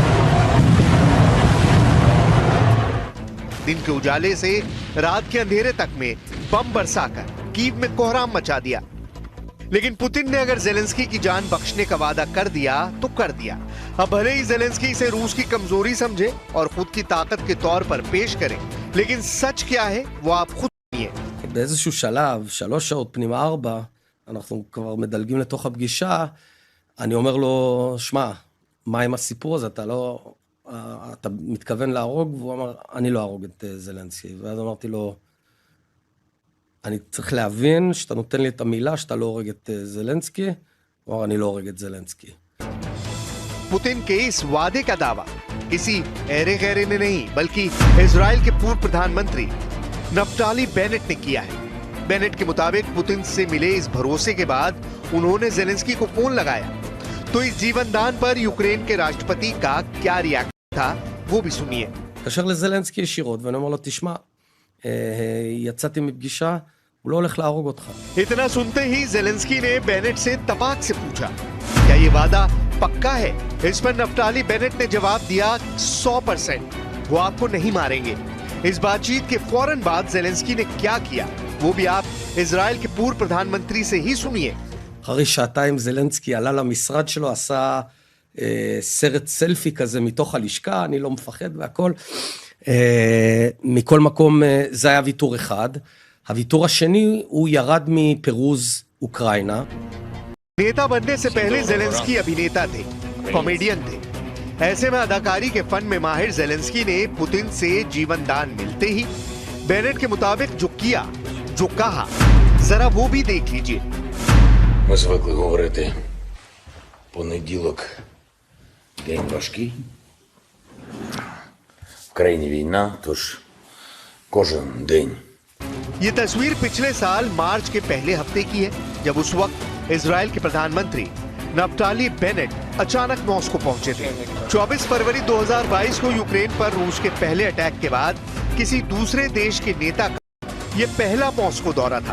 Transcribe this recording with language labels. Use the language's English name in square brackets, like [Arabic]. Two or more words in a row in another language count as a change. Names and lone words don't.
[Hindi] दिन के उजाले से रात के अंधेरे तक में बम बरसाकर कीव में कोहराम मचा दिया। लेकिन पुतिन ने अगर ज़ेलेंस्की की जान बख्शने का वादा कर दिया तो कर दिया। अब भले ही ज़ेलेंस्की इसे रूस की कमजोरी समझे और खुद की ताकत के तौर पर पेश करे, लेकिन सच क्या है वो आप खुद सुनिए। [Hebrew] באיזשהו שלב, 3 שעות פנים 4, אנחנו כבר מדלגים לתוך הפגישה, אני אומר לו, שמע, מה עם הסיפור הזה? אתה מתכוון להרוג? והוא אמר, אני לא ארוג את זלנסקי. ואז אמרתי לו, אני צריך להבין שאתה נותן לי את המילה שאתה לא הורג את זלנסקי. הוא אמר, אני לא הורג את זלנסקי. [Hindi] पुतिन के इस वादे का दावा किसी ऐरे गैरे ने नहीं, बल्कि इजराइल के पूर्व प्रधानमंत्री नफ्ताली बेनेट ने किया है। बेनेट के मुताबिक पुतिन से मिले इस भरोसे के बाद उन्होंने जेलेंस्की को फोन लगाया। तो इस जीवनदान पर यूक्रेन के राष्ट्रपति का क्या रिएक्शन था वो भी सुनिए। [Hebrew] התקשר לזלנסקי ישירות ואני אומר לו, תשמע, יצאתי מפגישה, הוא לא הולך להרוג אותך. [Hindi] इतना सुनते ही जेलेंस्की ने बेनेट से तपाक से पूछा, क्या ये वादा पक्का है? इस पर नफ्ताली बेनेट ने जवाब दिया 100%, वो आपको नहीं मारेंगे। इस बातचीत के फौरन बाद जेलेंस्की ने क्या किया वो भी आप इजराइल के पूर्व प्रधानमंत्री से ही सुनिए। [Hebrew] אחרי שעתיים זלנסקי עלה למשרד שלו, עשה סרט סלפי כזה מתוך הלשכה, אני לא מפחד והכל. מכל מקום זה היה ויתור אחד. הוויתור השני הוא ירד מפירוז אוקראינה. [Hindi] नेता बनने से पहले जेलेंस्की अभिनेता थे, कॉमेडियन थे। ऐसे में अदाकारी के फन में माहिर जेलेंस्की ने पुतिन से जीवन दान मिलते ही बेनेट के मुताबिक जो किया, जो कहा, जरा वो भी देख लीजिए। [Ukrainian] Ми звикли говорити, понеділок день важкий. В країні війна, тож кожен день. [Hindi] ये तस्वीर पिछले साल मार्च के पहले हफ्ते की है, जब उस वक्त इजराइल के प्रधानमंत्री नफ्ताली बेनेट अचानक मॉस्को पहुंचे थे। 24 फरवरी 2022 को यूक्रेन पर रूस के पहले अटैक के बाद किसी दूसरे देश के नेता का ये पहला मॉस्को दौरा था।